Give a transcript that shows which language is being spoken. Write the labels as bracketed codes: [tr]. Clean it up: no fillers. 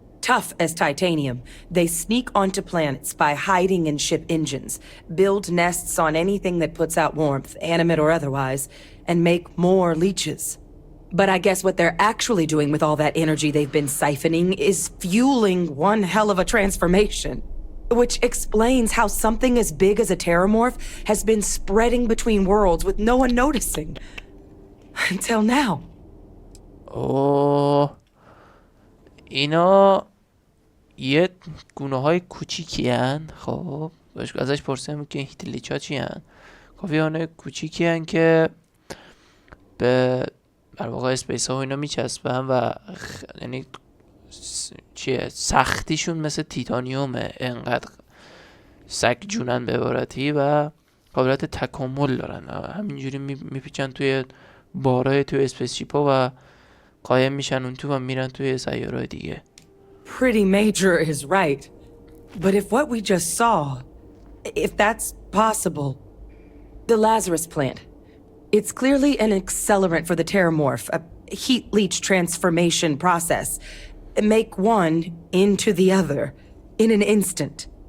[en] tough as titanium. They sneak onto planets by hiding in ship engines, build nests on anything that puts out warmth, animate or otherwise, and make more leeches. But I guess what they're actually doing with all that energy they've been siphoning is fueling one hell of a transformation. Which explains how something as big as a terramorph has been spreading between worlds with no one noticing. Until now. [fa] اوه اینا یه گونه های کوچیکی هن. خب ازش پرسیم که هیتلیچ ها چی هن. کافی هانه کوچیکی هن که به در واقع اسپیس ها و اینا میچسبن و یعنی چیه سختیشون مثل تیتانیومه، انقدر سگ جونن به عبارتی و قابلیت تکامل دارن. همینجوری میپیچن توی بارای توی اسپیس شیپ ها و قایم میشن اون تو و میرن توی سیاره‌های دیگه. [en] Pretty major is right. But if what we just saw, if that's possible, the Lazarus plant, it's clearly an accelerant for the terramorph, a heat leach transformation process. Make one into the other in an instant.